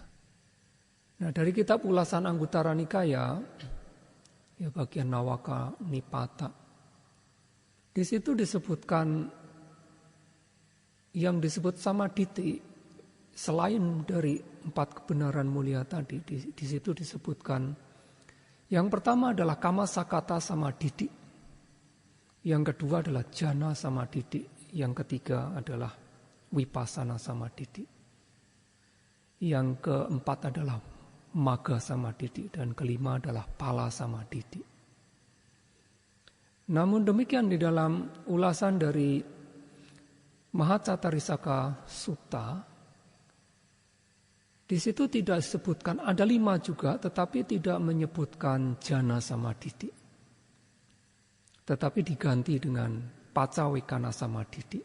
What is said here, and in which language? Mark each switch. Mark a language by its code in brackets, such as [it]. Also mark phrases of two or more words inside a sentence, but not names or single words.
[id] Nah, dari kitab ulasan Anguttara Nikaya, ya bagian Nawaka Nipata, di situ disebutkan yang disebut samadhi selain dari 4 kebenaran mulia tadi. Di situ disebutkan yang pertama adalah [pi] kama sakata samadhi, [id] yang kedua adalah [pi] jana samadhi, [id] yang ketiga adalah [pi] vipassana samadhi, [id] yang keempat adalah [pi] magga samadhi, [id] dan kelima adalah [pi] pala samadhi. [id] Namun demikian di dalam ulasan dari Mahacatarisaka Sutta, di situ tidak disebutkan, ada 5 juga, tetapi tidak menyebutkan [pi] jana samadhi, [id] tetapi diganti dengan [pi] pacawekana samadhi.